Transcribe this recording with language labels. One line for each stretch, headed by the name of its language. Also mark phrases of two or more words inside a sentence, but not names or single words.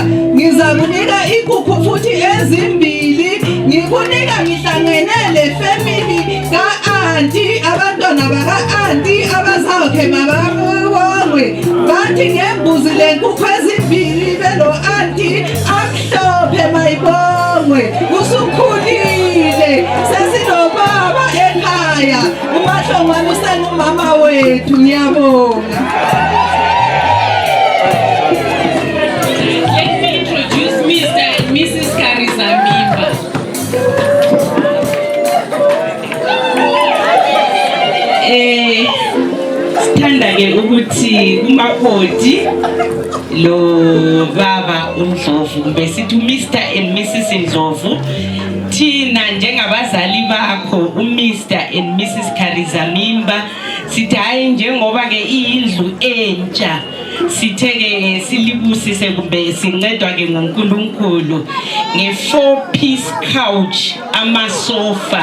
North Ndebele: Ngiza kunika inkukhu futhi ezimbili, ngikunika ngihlangenele family ka-anti, abantwana baka-anti abazawukhe mababongwe. Bathi ngembuzi le nkukhu ezimbili belo-anti amhlophe mayibongwe. Usukhulile, sesinobaba ekhaya, uMahlongwane usengumama wethu. Ngiyabonga.
English: Let me introduce Mr. and Mrs. Karizamimba.
North Ndebele: Sithanda ke ukuthi kumakoti lo baba uNdlovu kumbe sithi Mr.
English: and Mrs.
North Ndebele: Ndlovu, thina njengabazali bakho uMr.
English: and Mrs.
North Ndebele: Karizamimba sithi hayi njengoba ke iyindlu entsha sithe ke silibusise kumbe sincedwa ke ngoNkulunkulu nge-
English: 4-piece couch,
North Ndebele: amasofa.